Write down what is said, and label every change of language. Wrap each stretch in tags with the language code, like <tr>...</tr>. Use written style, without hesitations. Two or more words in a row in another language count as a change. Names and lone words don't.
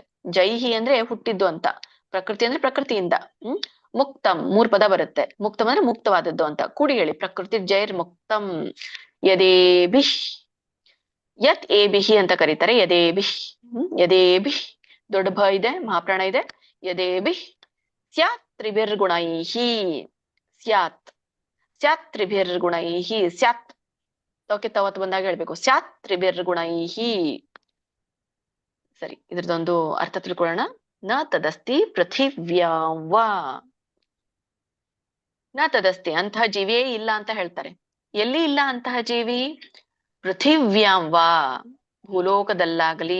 <kn>ಜೈಹಿ ಅಂದ್ರೆ ಹುಟ್ಟಿದ್ದು ಅಂತ, ಪ್ರಕೃತಿ ಅಂದ್ರೆ ಪ್ರಕೃತಿಯಿಂದ. ಮುಕ್ತಂ 3 ಪದ ಬರುತ್ತೆ. ಮುಕ್ತಂ ಅಂದ್ರೆ ಮುಕ್ತವಾದದ್ದು ಅಂತ. ಕೂಡಿ ಹೇಳಿ.</kn> <sa>ಪ್ರಕೃತಿ ಜೈರ್ಮುಕ್ತಂ ಯದೇಭಿ. ಯತ್ ಏಭಿಹಿ</sa> <kn>ಅಂತ ಕರೀತಾರೆ.</kn> <sa>ಯದೇಭಿ.</sa> <kn>ಯದೇಭಿ ದೊಡ್ಡ ಭ ಇದೆ, ಮಹಾಪ್ರಾಣ ಇದೆ.</kn> <sa>ಯದೇಭಿ ಸ್ಯಾತ್ ತ್ರಿಭಿರ್ಗುಣೈಹಿ. ಸ್ಯಾತ್ ಸ್ಯಾತ್ ತ್ರಿಭಿರ್ಗುಣೈಹಿ.</sa> <kn>ಸ್ಯಾತ್ ತೋಕೆ ತವತ್ ಬಂದಾಗ ಹೇಳ್ಬೇಕು.</kn> <sa>ಸ್ಯಾತ್ ತ್ರಿಭಿರ್ಗುಣೈಹಿ.</sa> <kn>ಸರಿ, ಇದ್ರದೊಂದು ಅರ್ಥ ತಿಳ್ಕೊಳ್ಳೋಣ.</kn> <sa>ನ ತದಸ್ತಿ ಪೃಥಿವ್ಯಾಂ ವಾ. ನ ತದಸ್ತಿ,</sa> <kn>ಅಂತಹ ಜೀವಿಯೇ ಇಲ್ಲ ಅಂತ ಹೇಳ್ತಾರೆ. ಎಲ್ಲಿ ಇಲ್ಲ ಅಂತಹ ಜೀವಿ?</kn> <sa>ಪೃಥಿವ್ಯಾಂ ವಾ,</sa> <kn>ಭೂಲೋಕದಲ್ಲಾಗಲಿ.</kn>